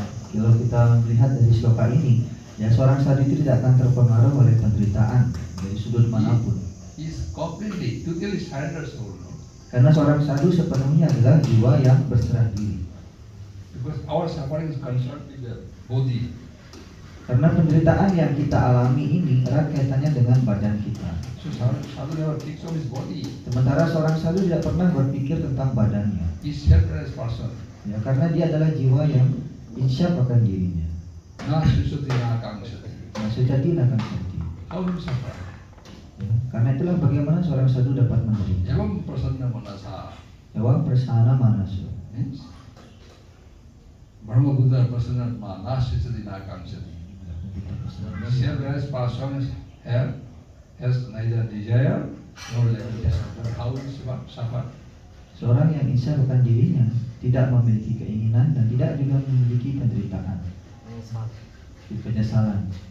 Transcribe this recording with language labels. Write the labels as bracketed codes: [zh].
[id] kalau kita melihat dari sloka ini, ya seorang sadhu itu tidak akan terpengaruh oleh penderitaan dari sudut manapun. [en] He is completely, totally surrender soul. No? [id] Karena seorang sadhu sepenuhnya adalah jiwa yang berserah diri. [en] Because our suffering is concerned with the body. [id] Karena penderitaan yang kita alami ini erat kaitannya dengan badan kita. [en] So sadhu never thinks of his body. [id] Sementara seorang sadhu tidak pernah berpikir tentang badannya. [en] He is self-realized person. [id] Ya, karena dia adalah jiwa yang insyaf akan dirinya. [sa] Na susati na kangshati. [id] Nah, sejati akan sejati. [en] How do you suffer? [id] Ya, karena itulah bagaimana seorang sadhu dapat menderita. [sa] Evam prasanna manasa. Ewa persana manasu. Means Brahma Buddha prasanna na susati na kangshati. [en] Self-realized person has neither desire nor limitation. But how do you suffer? [id] Seorang yang insyaf akan dirinya tidak memiliki keinginan dan tidak juga memiliki penderitaan, penyesalan.